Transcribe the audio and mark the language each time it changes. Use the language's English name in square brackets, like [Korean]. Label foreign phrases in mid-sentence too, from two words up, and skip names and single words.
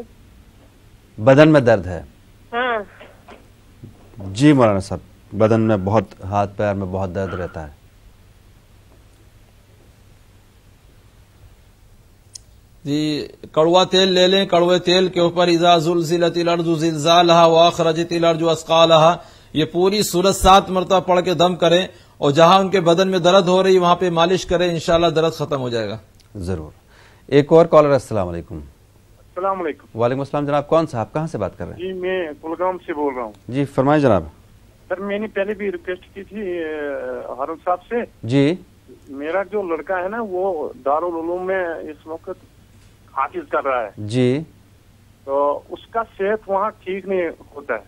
[Hindi] बदन में दर्द है हाँ जी मौलाना साहब बदन में बहुत हाथ पैर में बहुत दर्द रहता है जी कड़वा तेल ले लें कड़वे तेल के ऊपर [Arabic] إذا زلزلت الأرض زلزالها وأخرجت الأرض أثقالها [Hindi] ये पूरी सूरत 7 मरतबा पढ़ के दम करें और जहां उनके बदन में दर्द हो रही वहां पे मालिश करें इंशाल्लाह दर्द खत्म हो जाएगा जरूर एक और कॉलर [Arabic] السلام عليكم السلام عليكم عليكم السلام [Hindi] जनाब कौन सा आप कहाँ से बात कर रहे हैं जी मैं कुलगाम से बोल रहा हूँ जी फरमाइए जनाब सर मैंने पहले भी रिक्वेस्ट की थी हारून साहब से जी मेरा जो लड़का है ना वो दारुल उलूम में इस वक्त हाफिज कर रहा है जी तो उसका सेहत वहाँ ठीक नहीं होता है